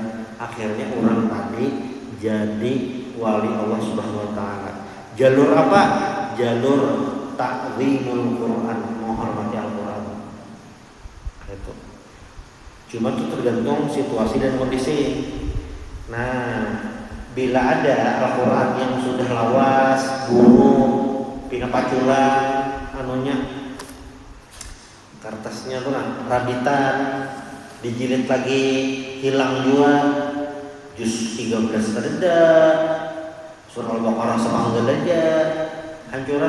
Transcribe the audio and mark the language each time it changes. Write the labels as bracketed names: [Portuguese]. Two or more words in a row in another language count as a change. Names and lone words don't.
[Indonesian] Akhirnya orang tadi jadi wali Allah Subhanahu wa Ta'ala. Jalur apa? Jalur ta'zimul Quran, menghormati Al-Quran. Itu. Cuma itu tergantung situasi dan kondisi. Nah, bila ada Al-Quran yang sudah lawas, buruk, [Banjar] pina paculan, [Indonesian] anunya, [Banjar] kertasnya tuh rabitan, [Indonesian] dijilid lagi, hilang juga, juz 13 tereda, surah Al-Baqarah semanggal aja, hancuran.